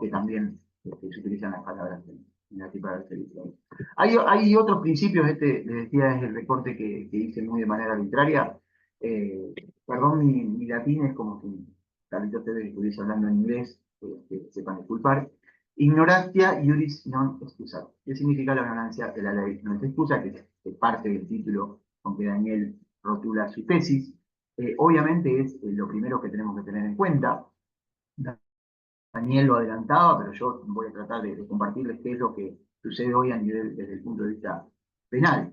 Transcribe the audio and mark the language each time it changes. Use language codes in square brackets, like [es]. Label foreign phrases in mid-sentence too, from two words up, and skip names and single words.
[es] Que también se utilizan las palabras en la tipografía literaria. Hay otros principios, les decía, es el recorte que hice muy de manera arbitraria. Perdón, mi latín es como si tal vez ustedes estuviese hablando en inglés, que sepan disculpar. [la] Ignorantia iuris non excusa. [es] ¿Qué significa la ignorancia de la ley? No es excusa, que es parte del título con que Daniel rotula su tesis. Obviamente es lo primero que tenemos que tener en cuenta. Daniel lo adelantaba, pero yo voy a tratar de compartirles qué es lo que sucede hoy desde el punto de vista penal.